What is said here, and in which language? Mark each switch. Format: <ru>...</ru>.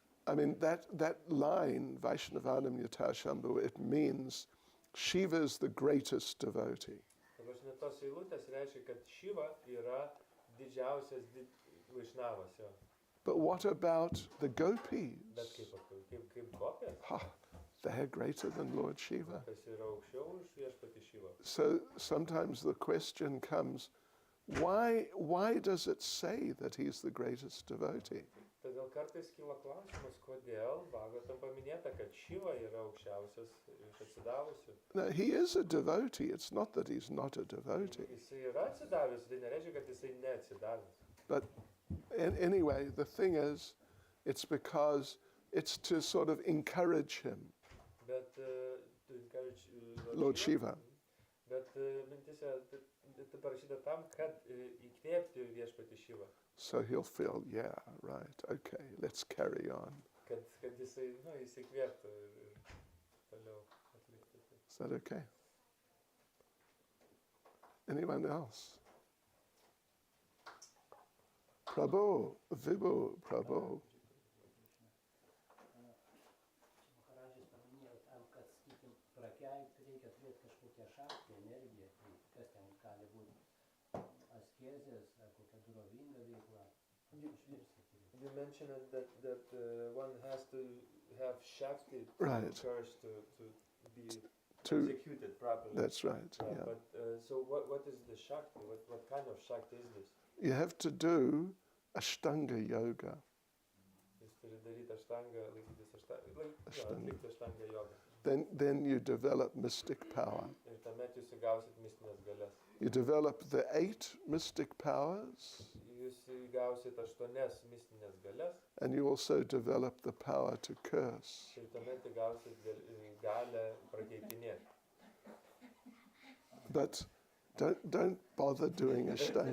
<en>I mean, that line, Vaishnavanam Yata Shambhu, it means Shiva is the greatest devotee.</en> <lt>Dabar net tos eilutės reiškia, kad Šiva yra didžiausias vaišnavas jo.</lt> <en>But what about the gopis?</en> <lt>Bet kaip gopės,</lt> <en>Ha, they're greater than Lord Shiva.</en> <lt>kas yra aukščiau už viešpatį Šivą.</lt> <en>So sometimes the question comes, why does it say that he's the greatest devotee?</en> <lt>Todėl kartais kyla klausimas, kodėl Bhagavatam paminėta, kad Šiva yra aukščiausias iš atsidavusių.</lt> <en>No, he is a devotee. It's not that he's not a devotee.</en> <lt>Jisai yra atsidavęs, tai nereiškia, kad jisai neatsidavęs.</lt> <en>But anyway, the thing is, it's because it's to sort of encourage him, Bet to encourage Lord Shiva.</en> <lt>Bet mintise tai parašyta tam, kad įkvėpti viešpatį Šivą.</lt> <en>So he'll feel, yeah, right, okay, let's carry on.</en> <lt>Kad jisai, įsikvėptų ir toliau atlikti.</lt> <en>Is that okay? Anyone else? Prabhu, Vibhu, Prabhu.</en> <lt>Maharadžas paminėjo tam, kad, sakykim, prakeikti reikia turėti kažkokią šaktį, energiją, tai kas ten gali būti askezės ar kokia dorovinga veikla.</lt> <en>You mentioned that one has to have Shakti Right. courage to be To, executed properly. that's right, yeah. But so what is the Shakti? What kind of Shakti is this? You have to do Ashtanga yoga.</en> <lt>Jis turi daryti aštangą, laikytis</lt> <en>Ashtanga.</en> <lt>atlikti aštangą jogą.</lt> <en>Then you develop mystic power.</en> <lt>Ir tuomet jūs įgausit mistinės galias.</lt> <en>You develop the 8 mystic powers,</en> <lt>Jūs įgausit 8 mistinės galias</lt> <en>and you also develop the power to curse.</en> <lt>ir tuomet įgausit galę prakeikinėti.</lt> <en>But don't bother doing Ashtanga</en>